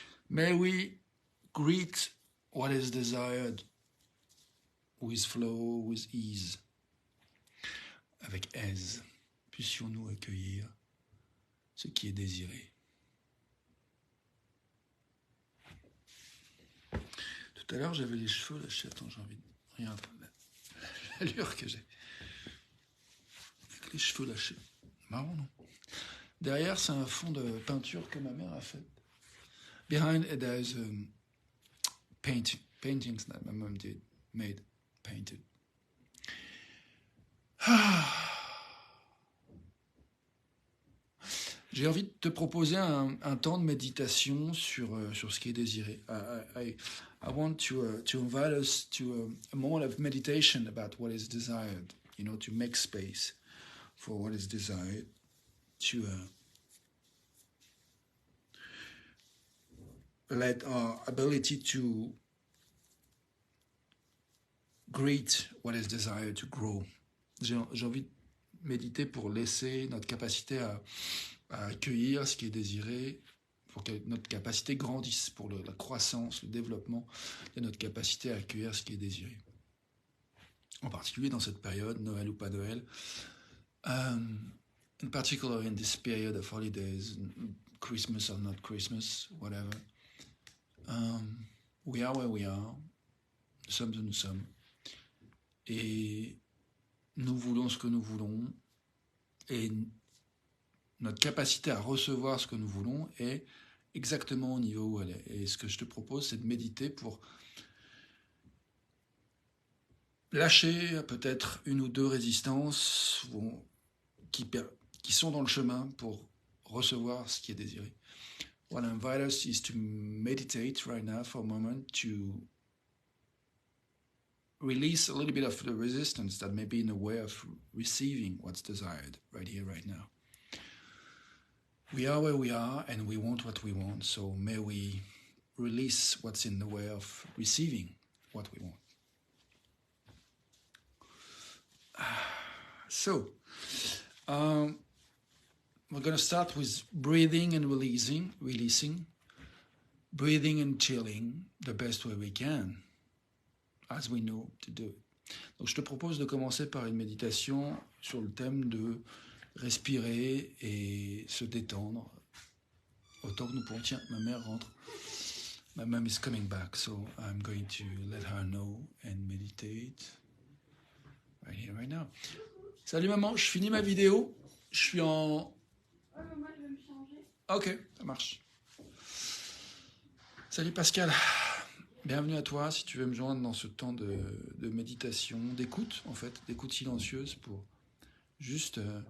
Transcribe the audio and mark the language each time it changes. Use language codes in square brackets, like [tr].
[en] May we greet what is desired with flow, with ease. [fr] Avec aise. Puissions-nous accueillir ce qui est désiré. Tout à l'heure, j'avais les cheveux lâchés. Attends, j'ai envie de... Regarde l'allure que j'ai. Avec les cheveux lâchés. Marrant, non? Derrière, c'est un fond de peinture que ma mère a fait. [en] Behind it, there's paintings that my mom painted. [fr] J'ai envie de te proposer un temps de méditation sur ce qui est désiré. [en] I want to invite us to a moment of meditation about what is desired, to make space for what is desired, to let our ability to greet what is desired to grow. [fr] J'ai envie de méditer pour laisser notre capacité à accueillir ce qui est désiré, pour que notre capacité grandisse, pour la croissance, le développement de notre capacité à accueillir ce qui est désiré. En particulier dans cette période, Noël ou pas Noël, [en] in particular in this period of holidays, Christmas or not Christmas, whatever, we are [fr] where we are, nous sommes où nous sommes, et nous voulons ce que nous voulons, et notre capacité à recevoir ce que nous voulons est exactement au niveau où elle est. Et ce que je te propose, c'est de méditer pour lâcher peut-être une ou deux résistances qui sont dans le chemin pour recevoir ce qui est désiré. [en] What I invite us is to meditate right now for a moment, to release a little bit of the resistance that may be in the way of receiving what's desired right here, right now. We are where we are and we want what we want, so may we release what's in the way of receiving what we want. So, we're going to start with breathing and releasing, breathing and chilling the best way we can, as we know to do it. [fr] Donc je te propose de commencer par une méditation sur le thème de respirer et se détendre autant que nous pouvons. Tiens, ma mère rentre. [en] My mom is coming back, so I'm going to let her know and meditate right here, right now. [fr] Salut maman, je finis ma vidéo. Je suis en... Ouais, mais moi je vais me changer. Ok, ça marche. Salut Pascal. Bienvenue à toi, si tu veux me joindre dans ce temps de méditation, d'écoute en fait, d'écoute silencieuse pour juste...